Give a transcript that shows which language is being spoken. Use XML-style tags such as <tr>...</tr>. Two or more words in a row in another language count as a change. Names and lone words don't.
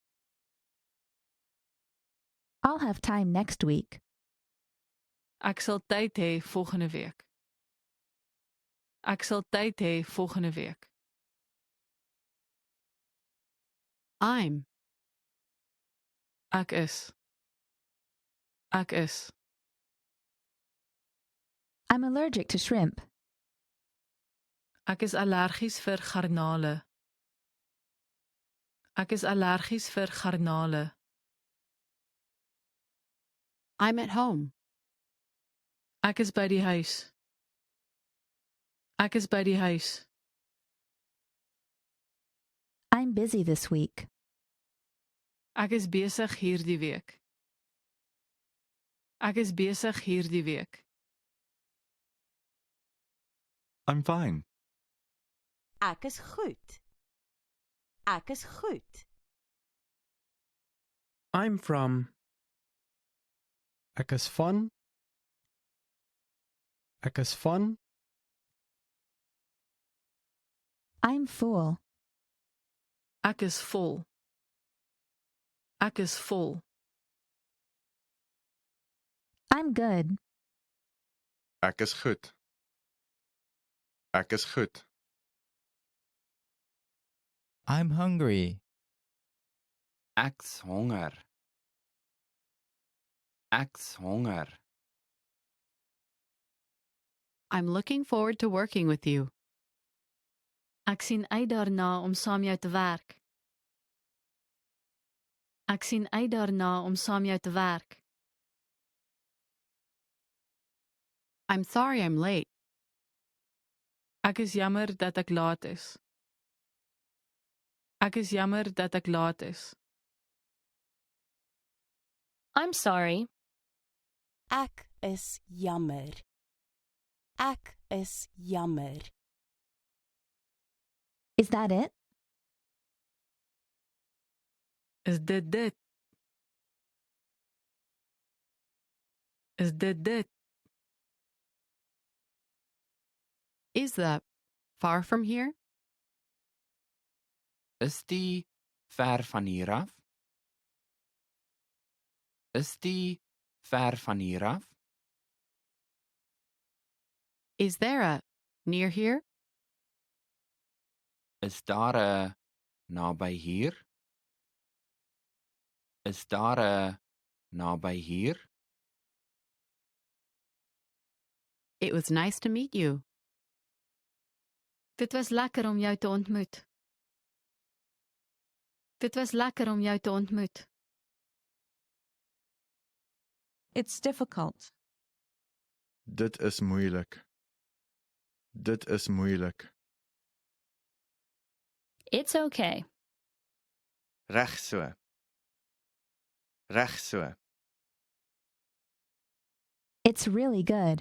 <en>I'll have time next week.</en> <af>Ek sal tyd hê volgende week. Ek sal tyd hê volgende week.</af> <en>I'm.</en> <af>Ek is. Ek is.</af> <en>I'm allergic to shrimp.</en> <af>Ek is allergies vir garnale. Ek is allergies vir garnale.</af> <en>I'm at home.</en> <af>Ek is by die huis. Ek is by die huis.</af> <en>I'm busy this week.</en> <af>Ek is besig hierdie week. Ek is besig hierdie week.</af> <en>I'm fine.</en> <af>Ek is goed. Ek is goed.</af> <en>I'm from.</en> <af>Ek is van. Ek is van.</af> <en>I'm full.</en> <af>Ek is vol. Ek is vol.</af> <en>I'm good.</en> <af>Ek is goed. Ek is goed.</af> <en>I'm hungry.</en> <af>Ek's honger. Ek's honger.</af> <en>I'm looking forward to working with you.</en> <af>Ek sien uit daarna om saam jou te werk. Ek sien uit daarna om saam jou te werk.</af> <en>I'm sorry I'm late.</en> <af>Ek is jammer dat ek laat is. Ek is jammer dat ek laat is.</af> <en>I'm sorry.</en> <af>Ek is jammer. Ek is jammer.</af> <en>Is that it?</en> <af>Is dit dit? Is dit dit?</af> <en>Is that far from here?</en> <af>Is die ver van hier af? Is die ver van hier af?</af> <en>Is there a near here?</en> <af>Is daar 'n naby hier? Is daar 'n naby hier?</af> <en>It was nice to meet you.</en> <af>Dit was lekker om jou te ontmoet. Dit was lekker om jou te ontmoet.</af> <en>It's difficult.</en> <af>Dit is moeilik. Dit is moeilik.</af> <en>It's okay.</en> <af>Reg so. Reg so.</af> <en>It's really good.</en>